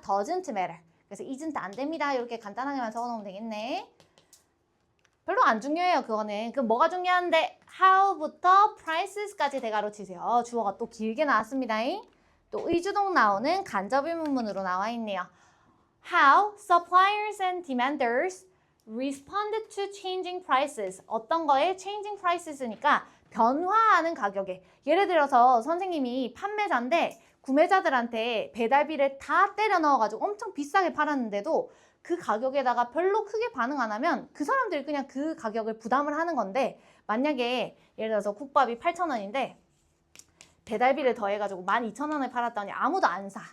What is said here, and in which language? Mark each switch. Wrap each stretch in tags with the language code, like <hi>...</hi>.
<en>doesn't matter.</en> <ko>그래서 isn't 안 됩니다. 이렇게 간단하게만 적어놓으면 되겠네. 별로 안 중요해요, 그거는. 그럼 뭐가 중요한데? how부터 prices까지 대괄호 치세요. 주어가 또 길게 나왔습니다. 또 의주동 나오는 간접의문문으로 나와 있네요.</ko> <en>How suppliers and demanders responded to changing prices.</en> <ko>어떤 거에</ko> <en>changing prices</en> <ko>니까 변화하는 가격에. 예를 들어서 선생님이 판매자인데 구매자들한테 배달비를 다 때려 넣어가지고 엄청 비싸게 팔았는데도 그 가격에다가 별로 크게 반응 안 하면 그 사람들이 그냥 그 가격을 부담을 하는 건데 만약에 예를 들어서 국밥이 8,000원인데 배달비를 더해가지고 12,000원에 팔았더니 아무도 안 사.</ko>